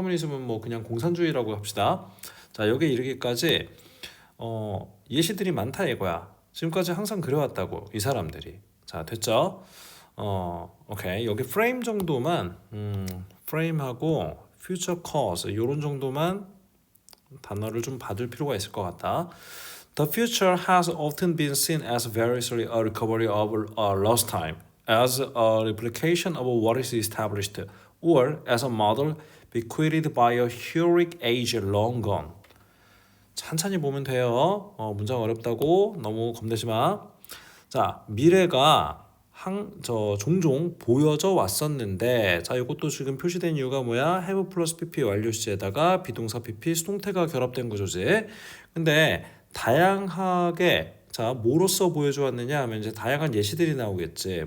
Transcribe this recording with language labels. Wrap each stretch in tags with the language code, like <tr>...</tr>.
<ko>커뮤니즘은 뭐 그냥 공산주의라고 합시다. 자, 여기에 이르기까지 예시들이 많다 이거야. 지금까지 항상 그래왔다고 이 사람들이. 자, 됐죠? 오케이. 여기 프레임 정도만 프레임하고</ko> <en>future cause</en> <ko>이런 정도만 단어를 좀 받을 필요가 있을 것 같다.</ko> <en>The future has often been seen as variously a recovery of a lost time, as a replication of what is established, or as a model bequeathed by a heroic age long gone.</en> <ko>천천히 보면 돼요. 문장 어렵다고 너무 겁내지 마. 자, 미래가 종종 보여져 왔었는데, 자, 이것도 지금 표시된 이유가 뭐야? have 플러스 pp 완료 시제에다가 비동사 pp 수동태가 결합된 구조지. 근데 다양하게 자, 뭐로써 보여줘 왔느냐 하면 이제 다양한 예시들이 나오겠지.</ko>